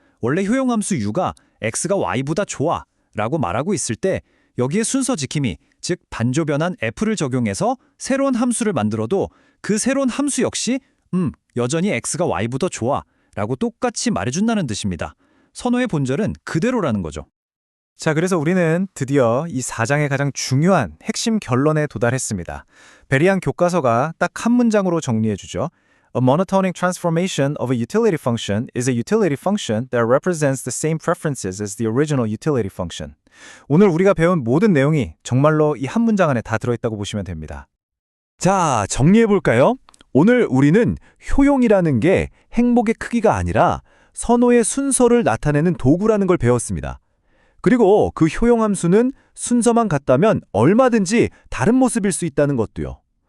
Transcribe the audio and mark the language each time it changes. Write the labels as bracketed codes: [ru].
[ko] 원래 효용함수 U가 X가 Y보다 좋아 라고 말하고 있을 때 여기에 순서 지킴이, 즉 반조 변환 F를 적용해서 새로운 함수를 만들어도 그 새로운 함수 역시 여전히 X가 Y보다 좋아 라고 똑같이 말해준다는 뜻입니다. 선호의 본질은 그대로라는 거죠. 자, 그래서 우리는 드디어 이 4장의 가장 중요한 핵심 결론에 도달했습니다. 베리안 교과서가 딱 한 문장으로 정리해주죠. [en] A monotonic transformation of a utility function is a utility function that represents the same preferences as the original utility function. [ko] 오늘 우리가 배운 모든 내용이 정말로 이 한 문장 안에 다 들어있다고 보시면 됩니다. 자, 정리해볼까요? 오늘 우리는 효용이라는 게 행복의 크기가 아니라 선호의 순서를 나타내는 도구라는 걸 배웠습니다. 그리고 그 효용함수는 순서만 같다면 얼마든지 다른 모습일 수 있다는 것도요.